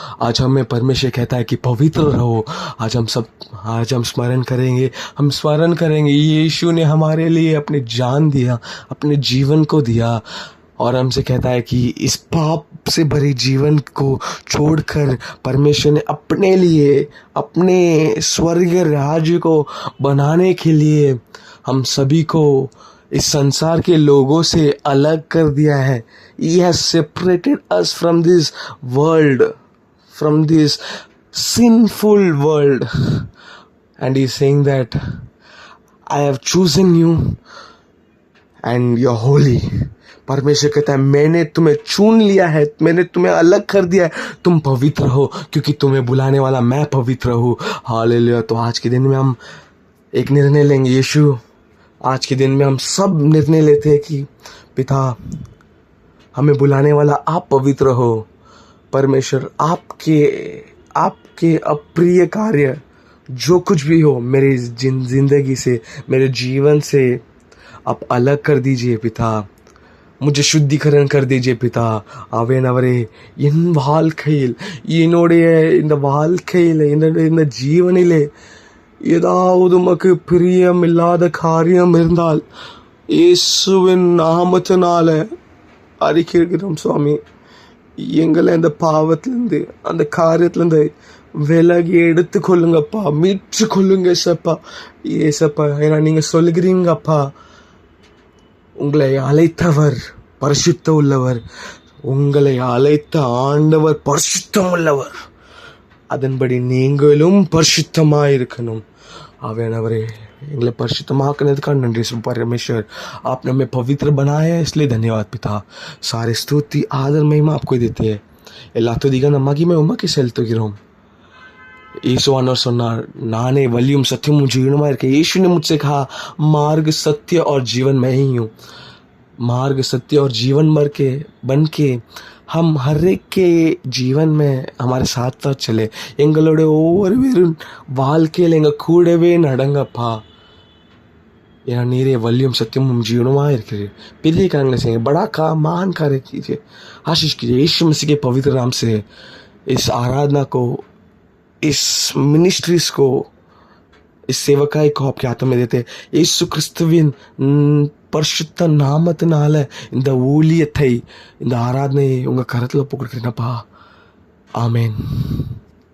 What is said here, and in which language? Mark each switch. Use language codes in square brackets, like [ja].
[hi] आज हमें परमेश्वर कहता है कि पवित्र रहो। आज हम स्मरण करेंगे यीशु ने हमारे लिए अपनी जान दिया, अपने जीवन को दिया, और हमसे कहता है कि इस पाप से भरे जीवन को छोड़कर परमेश्वर ने अपने लिए, अपने स्वर्गीय राज्य को बनाने के लिए हम सभी को इस संसार के लोगों से अलग कर दिया है। [en] He has separated us from this world, from this sinful world, and he is saying that I have chosen you and you are holy. [hi] परमेश्वर कहता है, मैंने तुम्हें चुन लिया है, मैंने तुम्हें अलग कर दिया है, तुम पवित्र हो, क्योंकि तुम्हें बुलाने वाला मैं पवित्र हूँ। हालेलुया। तो आज के दिन में हम एक निर्णय लेंगे। यीशु, आज के दिन में हम सब निर्णय लेते हैं कि पिता, हमें बुलाने वाला आप पवित्र हो। परमेश्वर, आपके अप्रिय कार्य जो कुछ भी हो मेरी जिंदगी से, मेरे जीवन से आप अलग कर दीजिए पिता। मुझे शुद्धिकरण कर दीजिए पिता. [ta] அவனவரே என் வாழ்க்கையில் என்னுடைய இந்த வாழ்க்கையில் இந்த ஜீவனிலே ஏதாவது உமக்கு பிரியமில்லாத காரியம் இருந்தால் இயேசுவின் நாமத்தினால அறிக்கையிடுகிறோம் சுவாமி. எங்களை அந்த பாவத்திலிருந்து அந்த காரியத்திலிருந்து விலகி எடுத்துக்கொள்ளுங்கப்பா, மீட்டு கொள்ளுங்க ஏசப்பா. ஏசப்பா, ஏன்னா நீங்க சொல்லுகிறீங்கப்பா, உங்களை அழைத்தவர் பரிசுத்தம் உள்ளவர், உங்களை அழைத்த ஆண்டவர் பரிசுத்தம் உள்ளவர், அதன்படி நீங்களும் பரிசுத்தமாயிருக்கணும். அவரே எங்களை பரிசுத்தமாக்குனதுக்காக நன்றி परमेश्वर. [hi] आपने हमें पवित्र बनाया है, इसलिए धन्यवाद पिता. सारे स्तुति आदर महिमा आपको देते हैं. [ta] எல்லாத்துதிக மகிமை உமக்கு செலுத்துகிறோம். ईसुआनवर சொன்னார், நானே வழியும் சத்தியமும் जीवनमा இருக்க. [hi] यीशु ने मुझसे कहा, मार्ग सत्य और जीवन मैं ही हूँ. मार्ग सत्य और जीवन बन के हम हर एक के जीवन में हमारे साथ साथ चले. [ta] எங்களோட ஒவ்வொரு பேரும் வாழ்க்கையில் எங்க கூடவே நடங்கப்பா. ஏன்னா நீரே வலியும் சத்தியமும் जीवनमा இருக்கிறீர். பெரிய காரியங்களை செய்யுங்க, [hi] बड़ा महान कार्य कीजिए, आशीष कीजिए. यीशु मसीह के पवित्र नाम से इस आराधना को, इस मिनिस्ट्रीज को, इस सेवकाई को आपके हाथों में देते. [ta] यीशु கிறிஸ்துவின் பரிசுத்த நாமத்தினால இந்த ஊழியத்தை, இந்த ஆராதனையை உங்க கரத்துல ஒப்புக்கொடுக்கிறேனப்பா. ஆமென்.